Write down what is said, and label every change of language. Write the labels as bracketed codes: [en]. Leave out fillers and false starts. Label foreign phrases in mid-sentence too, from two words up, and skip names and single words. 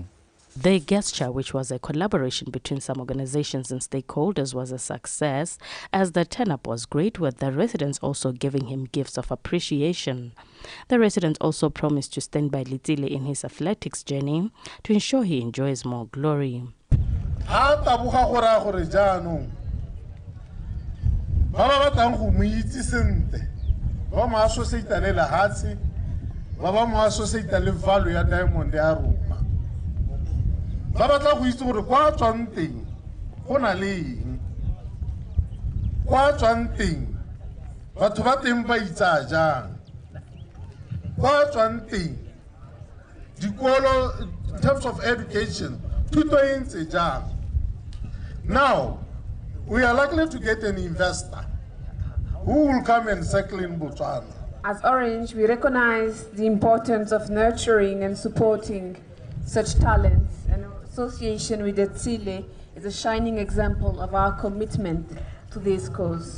[en] The gesture, which was a collaboration between some organizations and stakeholders, was a success as the turn-up was great, with the residents also giving him gifts of appreciation. The residents also promised to stand by Litsile in his athletics journey to ensure he enjoys more glory. [tn] Ba mo associate le lahatsi ba mo associate le value ya diamond ya rona ba batla go itse gore kwa tswang teng go na le eng kwa tswang teng batho ba teng ba itsa jang kwa tswang teng dikolo [en] in terms of education [tn] thuto e ntse jang. [en] Now we are likely to get an investor who will come and settle in Botswana. As Orange, we recognize the importance of nurturing and supporting such talents, and our association with Litsile is a shining example of our commitment to this cause.